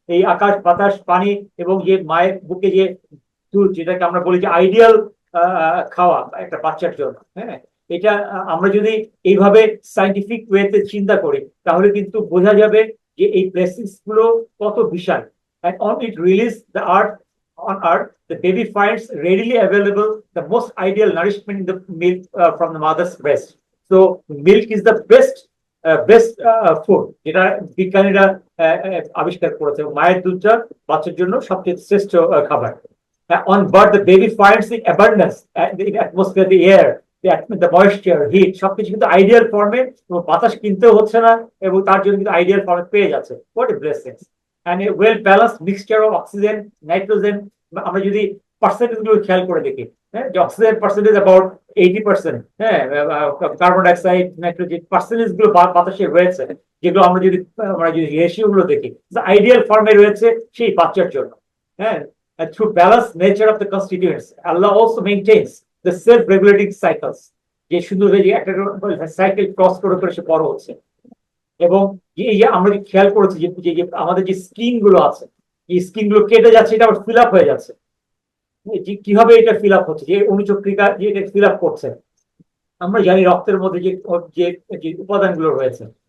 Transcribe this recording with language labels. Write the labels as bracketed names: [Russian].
[Bangla] এই আকাশ বাতাস পানি এবং যে মায়ের বুকে যে দুধ, যেটাকে আমরা বলি যে আইডিয়াল খাওয়া একটা বাচ্চার জন্য। হ্যাঁ, এটা আমরা যদি এইভাবে সাইন্টিফিক ওয়েতে চিন্তা করি, তাহলে কিন্তু বোঝা যাবে যে এই ব্লেসিংস গুলো কত বিশাল। [English] And on it release the earth on earth, the baby finds readily available the most ideal nourishment in the milk from the mother's breast. So milk is the best food, [Bangla] যেটা বিজ্ঞানীরা আবিষ্কার করেছে। মায়ের দুধটা বাচ্চার জন্য সবচেয়ে শ্রেষ্ঠ খাবার। [English] On birth, the baby finds the abundance, the atmosphere, the air, the moisture, heat, [Bangla] সবকিছু কিন্তু আইডিয়াল ফর্মে, এবং বাতাস কিনতেও হচ্ছে না, এবং তার জন্য কিন্তু আইডিয়াল ফর্মে পেয়ে যাচ্ছে। [English] What a blessing. And a well balanced mixture of oxygen, nitrogen. [Bangla] আমরা যদি পার্সেন্টেজ গুলো খেয়াল করে দেখি, হ্যাঁ, যে অক্সিজেন পার্সেন্টেজ অ্যাবাউট 80%, হ্যাঁ, কার্বন ডাইঅক্সাইড, নাইট্রোজেন পার্সেন্টেজ গুলো বাতাসে রয়েছে, যেগুলো আমরা যদি রেশিও গুলো দেখি, আইডিয়াল ফর্মে রয়েছে সেই বাচ্চার জন্য। [English] হ্যাঁ, and through balanced nature of the constituents, Allah also maintains the self-regulating cycles, [Bangla] যে সুন্দর যে একটা সাইকেল ক্রস করে করে সে বড় হচ্ছে। এবং এই যে আমরা খেয়াল করেছি যে আমাদের যে স্কিন গুলো আছে, এই স্কিন গুলো কেটে যাচ্ছে, এটা আবার ফিল আপ হয়ে যাচ্ছে। যে কিভাবে এটা ফিল আপ হচ্ছে, যে অনুচক্রিকা যে এটা ফিল আপ করছে। আমরা জানি রক্তের মধ্যে যে উপাদানগুলো রয়েছে।